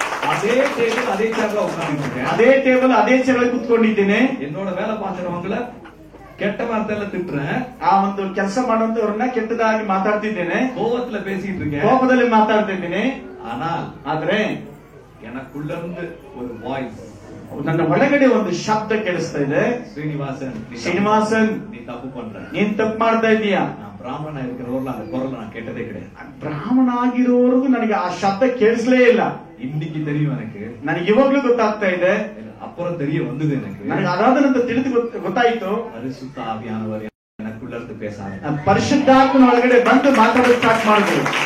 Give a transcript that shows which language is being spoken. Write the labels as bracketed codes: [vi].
[ta] அதே டேபிள் அதே சேர்ல உட்கார்ந்துருக்கேன், [kn] ಅದೇ ಟೇಬಲ್ ಅದೇ ಚೇರಲ್ಲಿ ಕುತ್ಕೊಂಡಿದ್ದೇನೆ. [ta] என்னோட வேலை பார்க்கிறவங்கள கெட்ட வார்த்தையில திட்டுறேன், [kn] ಆ ಒಂದು ಕೆಲಸ ಮಾಡುವಂತವ್ರನ್ನ ಕೆಟ್ಟದಾಗಿ ಮಾತಾಡ್ತಿದ್ದೇನೆ, [ta] கோபத்துல பேசிட்டு இருக்கேன், [kn] ಕೋಪದಲ್ಲಿ ಮಾತಾಡ್ತಿದ್ದೇನೆ. [ta] ஆனால் [kn] ಆದ್ರೆ [ta] எனக்குள்ள இருந்து ஒரு வாய்ஸ், [kn] ನನ್ನ ಒಳಗಡೆ ಒಂದು ಶಬ್ದ ಕೇಳಿಸ್ತಾ ಇದೆ, [ta] ಶ್ರೀನಿವಾಸನ್ நீ தப்பு பண்ற, [kn] ನೀನ್ ತಪ್ಪು ಮಾಡ್ತಾ ಇದೀಯಾ. [ta] நான் பிராமண இருக்கிறவர்கள் அந்த குரல் நான் கேட்டதே கிடையாது. [kn] ಬ್ರಾಹ್ಮಣ ಆಗಿರೋವರೆಗೂ ನನಗೆ ಆ ಶಬ್ದ ಕೇಳಿಸ್ಲೇ ಇಲ್ಲ. [ta] இன்னைக்கு தெரியும் எனக்கு, [kn] ನನಗೆ ಇವಾಗ್ಲೂ ಗೊತ್ತಾಗ್ತಾ ಇದೆ, [ta] அப்புறம் தெரிய வந்தது எனக்கு. [kn] ನನಗೆ ಅದಾದ ನಂತರ ತಿಳಿದು ಗೊತ್ತಾಯ್ತು, [ta] பரிசுத்த ஆவியானவர் எனக்குள்ள இருந்து பேசாரு, [kn] ಪರಿಶುದ್ಧಾತ್ಮನ ಒಳಗಡೆ ಬಂದು ಮಾತಾಡೋದು ಸ್ಟಾರ್ಟ್ ಮಾಡಿದ್ರು.